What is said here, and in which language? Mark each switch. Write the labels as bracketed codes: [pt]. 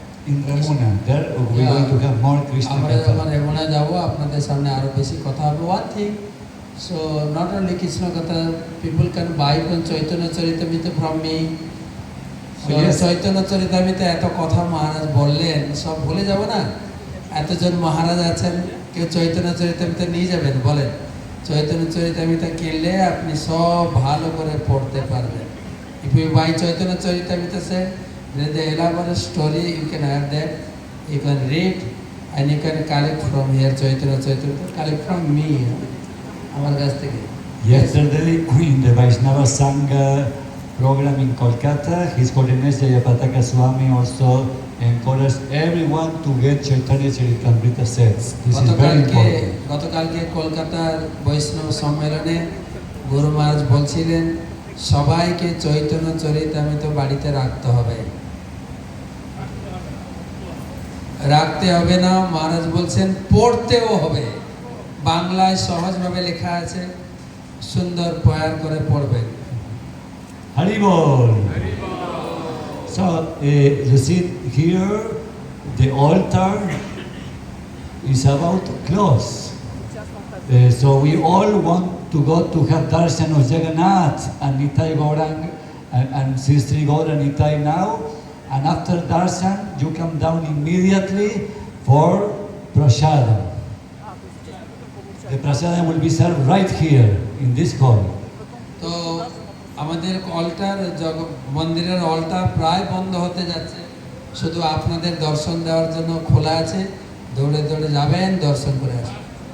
[en] In Remuna, there we're going to have more Krishna [bn] আমরা [en] Katha. [bn] যখন রেমুনা যাব আপনাদের সামনে আরো বেশি কথা হবে। [en] One thing So not only Krishna Katha, people can buy from Chaitanya Charitamrita from me. [bn] Chaitanya চরিতামিতে এত কথা মহারাজ বললেন, সব ভুলে যাব না? এতজন মহারাজ আছেন, কেউ চৈতন্য চরিতামিতে নিয়ে যাবেন? বলেন, চৈতন্য চরিতামিতে কিনলে আপনি সব ভালো করে পড়তে পারবেন। [en] If you buy Chaitanya Charitamrita set, there is the elaborate story, you can have that, you can read and you can collect from here Chaitanya Charitamrita, collect from me, [bn] আমার কাছ থেকে। [en] Yesterday, in the Vaishnava Sangha program in Kolkata, His Holiness Jayapataka Swami also encouraged everyone to get Chaitanya Charitamrita sets. This is very important. [bn] গতকালকে কলকাতার বৈষ্ণব সম্মেলনে গুরু মহারাজ বলছিলেন সবাইকে চৈতন্য চরিতামৃত বাড়িতে রাখতে হবে। রাখতে হবে না, মহারাজ বলছেন পড়তেও হবে। বাংলায় সহজভাবে লেখা আছে, সুন্দর পয়ার করে পড়বেন। [en] Haribol. So you see here, the altar is about to close. So we all want to go to have darshan of Jagannath and Nitai Gaurang and Sri Gaura Nitai now. And after darshan, you come down immediately for prasadam. The prasadam will be served right here in this hall. [bn] তো আমাদের অলটার মন্দিরের অলটার প্রায় বন্ধ হতে যাচ্ছে, শুধু আপনাদের দর্শন দেওয়ার জন্য খোলা আছে। দৌড়ে দৌড়ে যাবেন, দর্শন করে আসবেন।